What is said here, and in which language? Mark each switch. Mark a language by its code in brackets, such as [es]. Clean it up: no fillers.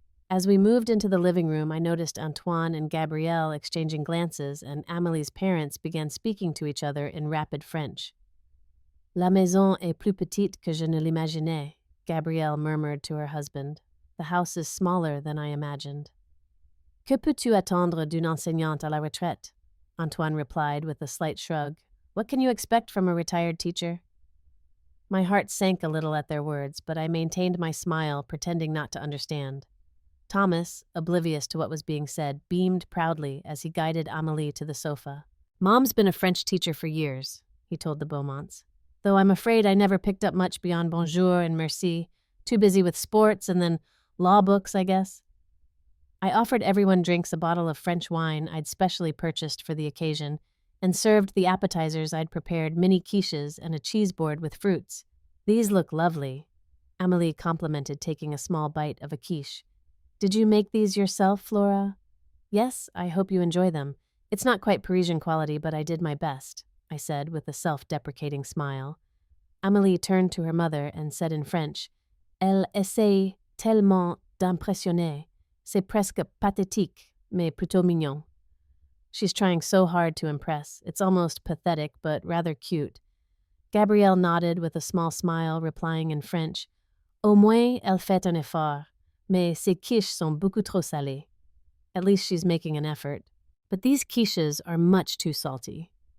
[en] As we moved into the living room, I noticed Antoine and Gabrielle exchanging glances, and Amélie's parents began speaking to each other in rapid French. [fr] "La maison est plus petite que je ne l'imaginais," [en] Gabrielle murmured to her husband. "The house is smaller than I imagined." [fr] "Que peux-tu attendre d'une enseignante à la retraite?" [en] Antoine replied with a slight shrug. "What can you expect from a retired teacher?" My heart sank a little at their words, but I maintained my smile, pretending not to understand. Thomas, oblivious to what was being said, beamed proudly as he guided Amélie to the sofa. "Mom's been a French teacher for years," he told the Beaumonts. "Though I'm afraid I never picked up much beyond bonjour and merci. Too busy with sports and then law books, I guess." I offered everyone drinks a bottle of French wine I'd specially purchased for the occasion, and served the appetizers I'd prepared, mini quiches and a cheese board with fruits. "These look lovely," Amélie complimented, taking a small bite of a quiche. "Did you make these yourself, Flora?" "Yes, I hope you enjoy them. It's not quite Parisian quality, but I did my best," I said with a self-deprecating smile. Amélie turned to her mother and said in French, [fr] "Elle essaye tellement d'impressionner. C'est presque pathétique, mais plutôt mignon." [en] She's trying so hard to impress. It's almost pathetic, but rather cute. Gabrielle nodded with a small smile, replying in French, [fr] "Au moins elle fait un effort, mais ces quiches sont beaucoup trop salées." [en] At least she's making an effort. But these quiches are much too salty.